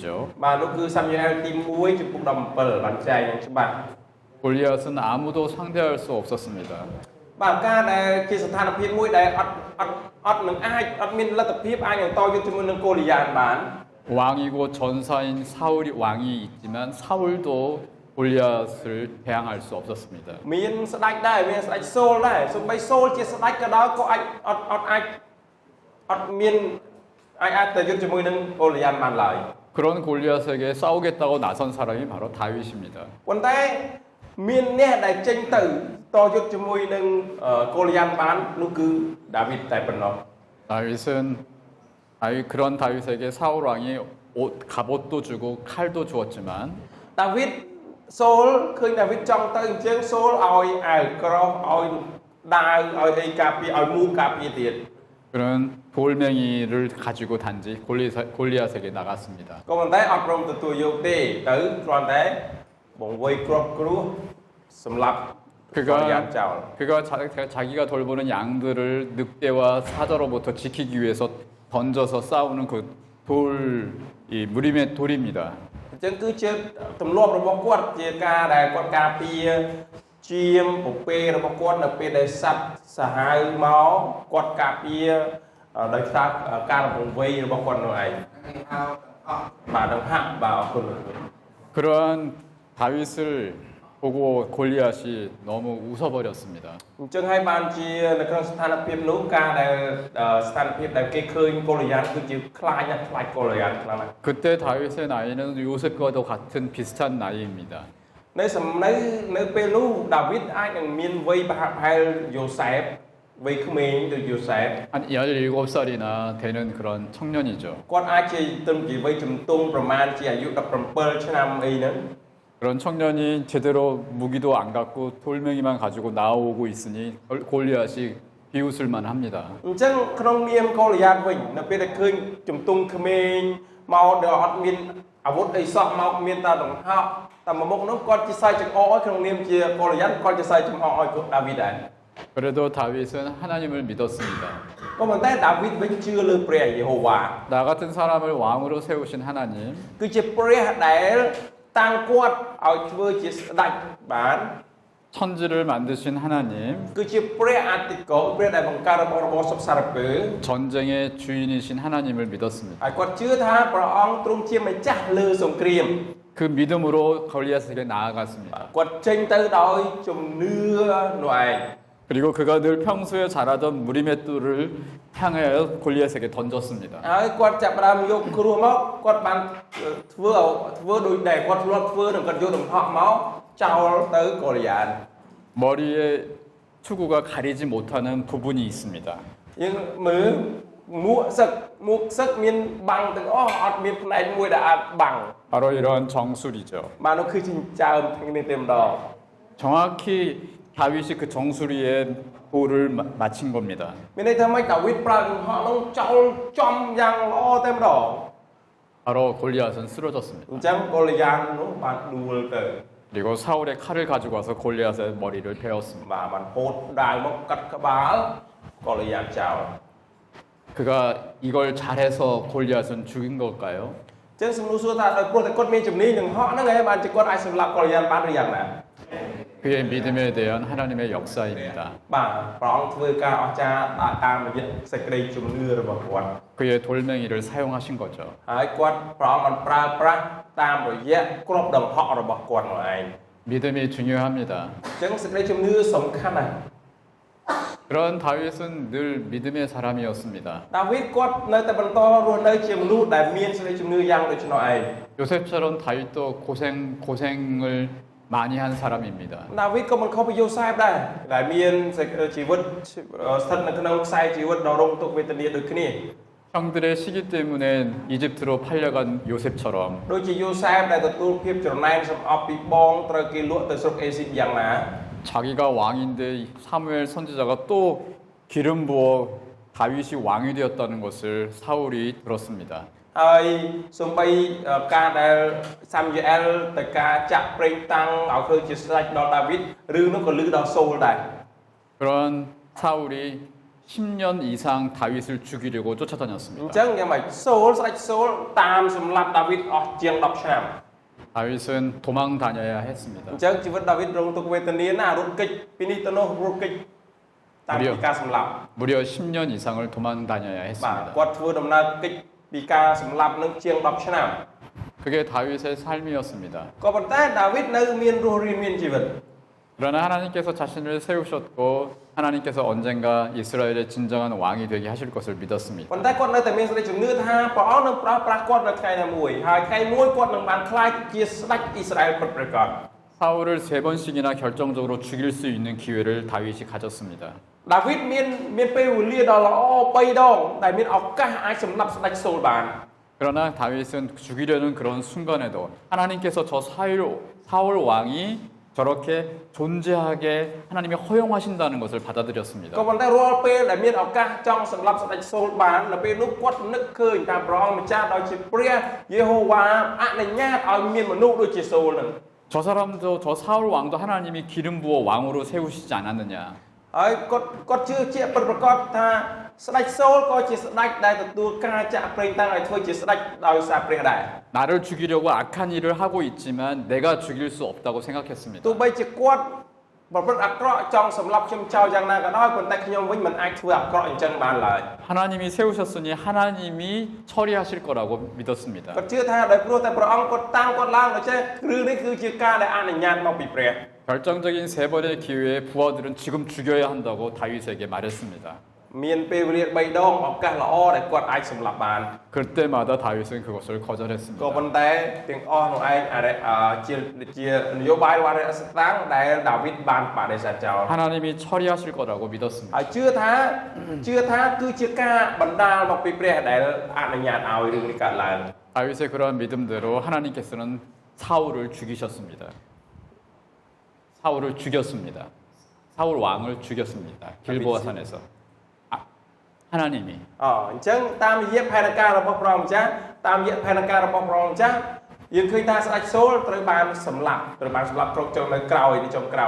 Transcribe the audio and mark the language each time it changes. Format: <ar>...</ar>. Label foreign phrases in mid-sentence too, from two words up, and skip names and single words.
<km>បាទនោះគឺសាមយូអែលទី1ចំពុក17បានចែកយ៉ាងច្បាស់</km> <ko>골리앗은 아무도 상대할 수 없었습니다.</ko> <km>បាទការដែលជាស្ថានភាពមួយដែលអត់នឹងអាចអត់មានលទ្ធភាពអាចនឹងតយុទ្ធជាមួយនឹងកូលីយ៉ានបាន</km> <ko>왕이고 전사인 사울이 왕이 있지만 사울도 골리앗을 대항할 수 없었습니다.</ko> <km>មានស្ដេចដែរមានស្ដេចសូលដែរសូម្បីសូលជាស្ដេចក៏ដោយក៏អត់មានអាចទៅយុទ្ធជាមួយនឹងកូលីយ៉ានបានឡើយ</km> <ko>그런 골리앗에게 싸우겠다고 나선 사람이 바로 다윗입니다.</ko> <km>ប៉ុន្តែមានអ្នកដែលចេញទៅតយុទ្ធជាមួយនឹងកូលីយ៉ានបាននោះគឺដាវីតតែប៉ុណ្ណោះ</km> <ko>그런 다윗에게 사울 왕이 갑옷도 주고 칼도 주었지만</ko> <km>ដាវីតសូលឃើញដាវីតចង់ទៅអញ្ចឹងសូលឲ្យអាវក្រោះឲ្យដាវឲ្យអីការពារឲ្យមូការពារទៀត</km> <ko>그런 돌멩이를 가지고 단지 골리앗에게 나갔습니다.</ko> <km>ក៏ប៉ុន្តែអត់ព្រមទទួលយកទេទៅគ្រាន់តែបង្វេយគ្រាប់គ្រោះសម្រាប់កូលីយ៉ានចោល</km> <ko>그가 자기가 돌보는 양들을 늑대와 사자로부터 지키기 위해서 던져서 싸우는 그 이 무림의 돌입니다.</ko> <km>អញ្ចឹងគឺជាទម្លាប់របស់គាត់ជាការដែលគាត់ការពារជាមពពេរបស់គាត់នៅពេលដែលសត្វសាហាវមកគាត់ការពារដោយសារការរំវៃរបស់គាត់នោះឯងបាទនឹងហាក់បាទអរគុណ</km> <ko>그러한 다윗을 보고 골리앗이 너무 웃어버렸습니다.</ko> <km>អញ្ចឹងហើយបានជានៅក្នុងស្ថានភាពនោះការដែលស្ថានភាពដែលគេឃើញកូលីយ៉ានគឺជាខ្លាចណាស់ខ្លាចកូលីយ៉ានខ្លាំងណាស់</km> <ko>그때 다윗의 나이는 요셉과도 같은 비슷한 나이입니다.</ko> <km>នៅពេលនោះដាវីតអាចនឹងមានវ័យប្រហាក់ប្រហែលយូសែបវ័យក្មេងដូចយូសែប</km> <ko>한 17살이나 되는 그런 청년이죠.</ko> <km>គាត់អាចជាទំជាវ័យជំទង់ប្រមាណជាអាយុ17ឆ្នាំអីហ្នឹង</km> <ko>그런 청년이 제대로 무기도 안 갖고 돌멩이만 가지고 나오고 있으니 골리앗이 비웃을만 합니다.</ko> <km>អញ្ចឹងក្នុងនាមកូលីយ៉ានវិញនៅពេលដែលឃើញជំទង់ក្មេងមកដល់អត់មានអាវុធអីសោះមកមានតែដង្ហក់តែមួយមុខនោះគាត់ជាសើចង្អកឲ្យក្នុងនាមជាកូលីយ៉ានគាត់ជាសើចង្អកឲ្យដាវីតដែរ</km> <ko>그래도 다윗은 하나님을 믿었습니다.</ko> <km>ក៏ប៉ុន្តែដាវីតវិញជឿលើព្រះយេហូវ៉ា</km> <ko>나 같은 사람을 왕으로 세우신 하나님,</ko> <km>គឺជាព្រះដែលតាំងគាត់ឲ្យធ្វើជាស្ដេចបាន</km> <ko>천지를 만드신 하나님,</ko> <km>គឺជាព្រះអតិកោព្រះដែលបង្កើតរបស់សពសារពើ</km> <ko>전쟁의 주인이신 하나님을 믿었습니다.</ko> <km>ហើយគាត់ជឿថាព្រះអង្គទ្រង់ជាម្ចាស់លើសង្គ្រាម</km> <ko>그 믿음으로 골리앗에게 나아갔습니다.</ko> <km>គាត់ចេញទៅដោយជំនឿនោះឯង</km> <ko>그리고 그가 늘 평소에 잘하던 무림의 뜰을 향하여 골리앗에게 던졌습니다.</ko> <km>ហើយគាត់ចាប់ផ្ដើមយកគ្រោះមកគាត់បានធ្វើដូចដែលគាត់ធ្លាប់ធ្វើនឹងគាត់យកដំហក់មកចោលទៅកូលីយ៉ាន</km> <ko>머리에 투구가 가리지 못하는 부분이 있습니다.</ko> <km>យើងមើលមួកសឹកមានបាំងទាំងអស់អត់មានផ្នែកមួយដែលអាចបាំង</km> <ko>바로 이러한 정술이죠.</ko> <km>បាទនោះគឺចិញ្ចើមទាំងនេះតែម្ដង</km> <ko>정확히 다윗이 그 정수리에 돌을 맞힌 겁니다.</ko> <km>មានន័យថាម៉េចដាវីតប្រើដំហក់នោះចោលចំយ៉ាងល្អតែម្ដង</km> <ko>바로 골리앗은 쓰러졌습니다.</ko> <km>អញ្ចឹងកូលីយ៉ាននោះបានដួលទៅ</km> <ko>그리고 사울의 칼을 가지고 와서 골리앗의 머리를 베었습니다.</ko> <km>បាទបានហូតដាវមកកាត់ក្បាលកូលីយ៉ានចោល</km> <ko>그가 이걸 잘해서 골리앗은 죽인 걸까요?</ko> <km>អញ្ចឹងសំណួរសួរថាដោយព្រោះតែគាត់មានជំនាញនឹងហក់ហ្នឹងឯងបានជាគាត់អាចសម្លាប់កូលីយ៉ានបានឬយ៉ាងណា</km> <ko>그의 믿음에 대한 하나님의 역사입니다.</ko> <km>បាទព្រះអង្គធ្វើការអស្ចារ្យតាមរយៈសេចក្តីជំនឿរបស់គាត់</km> <ko>그의 돌멩이를 사용하신 거죠.</ko> <km>ហើយគាត់ព្រះអង្គបានប្រើប្រាស់តាមរយៈគ្រាប់ដង្ហក់របស់គាត់នោះឯង</km> <ko>믿음이 중요합니다.</ko> <km>អញ្ចឹងសេចក្តីជំនឿសំខាន់ណាស់</km> <ko>그런 다윗은 늘 믿음의 사람이었습니다.</ko> <km>ដាវីតគាត់នៅតែបន្តរស់នៅជាមនុស្សដែលមានសេចក្តីជំនឿយ៉ាងដូចនោះឯង</km> <ko>요셉처럼 다윗도 고생을 많이 한 사람입니다.</ko> <km>ដាវីតក៏មិនខុសពីយូសែបដែរដែលមានជីវិតស្ថិតនៅក្នុងខ្សែជីវិតដ៏រងទុក្ខវេទនាដូចគ្នា</km> <ko>형들의 시기 때문에 이집트로 팔려간 요셉처럼</ko> <km>ដូចជាយូសែបដែលទទួលភាពច្រណែនសម្អប់ពីបងត្រូវគេលក់ទៅស្រុកអេស៊ីបយ៉ាងណា</km> <ko>자기가 왕인데 사무엘 선지자가 또 기름 부어 다윗이 왕이 되었다는 것을 사울이 들었습니다.</ko> <km>ហើយសំបីការដែលសាមយអែលទៅការចាក់ប្រេងតាំងឲ្យធ្វើជាស្ដេចដល់ដាវីតរឿងនោះក៏ឮដល់សូលដែរ</km> <ko>그런 사울이 10년 이상 다윗을 죽이려고</ko> <km>អញ្</km> <ko>쫓아다녔습니다.</ko> <km>ចឹងយ៉ាងម៉េចសូលស្ដេចសូលតាមសម្លាប់ដាវីតអស់ជាង10ឆ្នាំ</km> <ko>다윗은 도망 다녀야 했습니다.</ko> <km>អញ្ចឹងជីវិតដាវីតរងទុក្ខវេទនាណារត់គេចពីនេះទៅនោះរត់គេចតាមពីការសម្លាប់</km> <ko>무려 10년 이상을 도망 다녀야</ko> <km>បាទ</km> <ko>했습니다.</ko> <km>គាត់ធ្វើដំណើរគេចពីការសម្លាប់នឹងជាង10ឆ្នាំ</km> <ko>그게 다윗의 삶이었습니다.</ko> <km>ក៏ប៉ុន្តែដាវីតនៅមានរស់រានមានជីវិត</km> <ko>그러나 하나님께서 자신을 세우셨고 하나님께서 언젠가 이스라엘의 진정한 왕이 되게 하실 것을 믿었습니다.</ko> <km>ប៉ុន្តែគាត់នៅតែមានសេចក្តីជំនឿថាព្រះអង្គនឹងប្រោសប្រាស់គាត់នៅថ្ងៃណាមួយហើយថ្ងៃមួយគាត់នឹងបានក្លាយជាស្ដេចអ៊ីស្រាអែលពិតប្រាកដ</km> <ko>사울을 3번씩이나 결정적으로 죽일 수 있는 기회를 다윗이 가졌습니다.</ko> <km>ដាវីតមានពេលវេលាដ៏ល្អ3ដងដែលមានឱកាសអាចសម្លាប់ស្ដេចសូលបាន</km> <ko>그러나 다윗은 죽이려는 그런 순간에도 하나님께서 저 사울 왕이 저렇게 존재하게 하나님이 허용하신다는 것을</ko> <km>ក៏</km> <ko>받아들였습니다.</ko> <km>ប៉ុន្តែរាល់ពេលដែលមានឱកាសចង់សម្លាប់ស្ដេចសូលបាននៅពេលនោះគាត់នឹកឃើញថាព្រះអង្គម្ចាស់ដោយជាព្រះយេហូវ៉ាអនុញ្ញាតឲ្យមានមនុស្សដូចជាសូលនឹង</km> <ko>저 사람도 저 사울 왕도 하나님이 기름 부어 왕으로 세우시지 않았느냐.</ko> <km>ហើយគាត់ជឿជាក់ពិតប្រាកដថាស្ដេចសូលក៏ជាស្ដេចដែលទទួលការចាក់ប្រេងតាំងឲ្យធ្វើជាស្ដេចដោយសារព្រះដែរ</km> <ko>나를 죽이려고 악한 일을 하고 있지만 내가 죽일 수 없다고 생각했습니다.</ko> <km>ទោះបីជាគាត់ប្រព្រឹត្តអាក្រក់ចង់សម្លាប់ខ្ញុំចោលយ៉ាងណាក៏ដោយប៉ុន្តែខ្ញុំវិញមិនអាចធ្វើអាក្រក់អញ្ចឹងបានឡើយ</km> <ko>하나님이 세우셨으니 하나님이 처리하실 거라고 믿었습니다.</ko> <km>គាត់ជឿថាដោយព្រោះតែព្រះអង្គគាត់តាំងគាត់ឡើងដូច្នេះរឿងនេះគឺជាការដែលអនុញ្ញាតមកពីព្រះ</km> <ko>결정적인 3번의 기회에 부하들은 지금 죽여야 한다고 다윗에게 말했습니다.</ko> <km>មានពេលវេលា3ដងឱកាសល្អដែលគាត់អាចសម្លាប់បាន</km> <ko>그때마다 다윗은 그것을</ko> <km>ក៏</km> <ko>거절했습니다.</ko> <km>ប៉ុន្តែទាំងអស់នោះឯងជានយោបាយរបស់រដ្ឋស្តាំងដែលដាវីតបានបដិសេធចោល</km> <ko>하나님이 처리하실 거라고 믿었습니다.</ko> <km>ហើយជឿថាគឺជាការបណ្ដាលមកពីព្រះដែលអនុញ្ញាតឲ្យរឿងនេះកើតឡើង</km> <ko>다윗의 그러한 믿음대로 하나님께서는 사울을 죽이셨습니다. 사울을 죽였습니다. 사울 왕을 죽였습니다. 길보아 산에서. 하나님이</ko> <km>អញ្ចឹងតាមរយៈផែនការរបស់ព្រះម្ចាស់តាមរយៈផែនការរបស់ព្រះម្ចាស់យើងឃើញថាស្ដេចសូលត្រូវបានសម្លាប់គ្រប់ចូលនៅក្រោយនៅចុងក្រោយ</km>